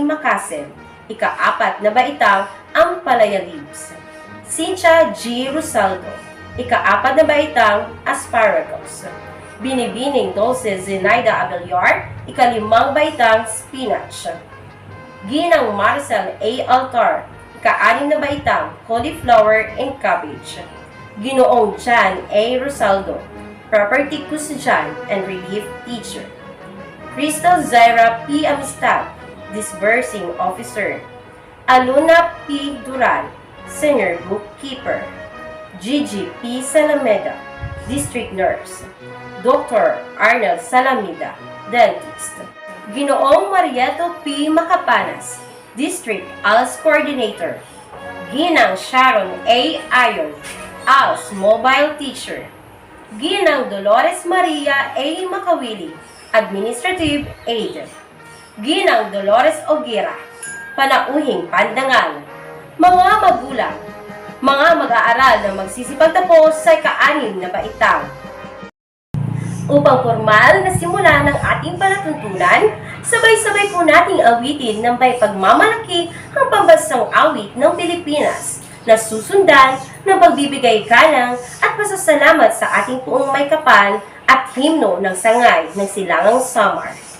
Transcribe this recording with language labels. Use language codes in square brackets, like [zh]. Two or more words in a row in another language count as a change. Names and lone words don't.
[tl] Macasel, Ika-4 na Baitang Ampalaya Leaves. Cynthia G. Rosaldo, Ika-4 na Baitang Asparagus. Binibining Dulce Zenaida Abelyar, Ika-5 Baitang Spinach. Ginang Marcel A. Altar, Ika-6 na Baitang [en] Cauliflower and Cabbage. [tl] Ginoong Jan A. [en] Rosaldo, Property Custodian and Relief Teacher. Crystal Zaira P. Amistad, Disbursing Officer. Aluna P. Duran, Senior Bookkeeper. Gigi P. Salameda, District Nurse. Dr. Arnold Salamida, Dentist. [tl] Ginoong Marieto P. [en] Macapanas, District ALS Coordinator. [tl] Ginang Sharon A. [en] Ayon, ALS Mobile Teacher. [tl] Ginang Dolores Maria A. Makawili, [en] Administrative Aid. [tl] Ginang Dolores Ogira, Panauhing Pandangal. Mga magulang, mga mag-aaral na magsisipagtapos sa ika-6 na baitang. Upang formal na simula ng ating palatuntunan, sabay-sabay po nating awitin ng may pagmamalaki ang pambansang awit ng Pilipinas na susundan ng pagbibigay galang at pasasalamat sa ating poong may kapal at himno ng sangay ng Silangang Samar.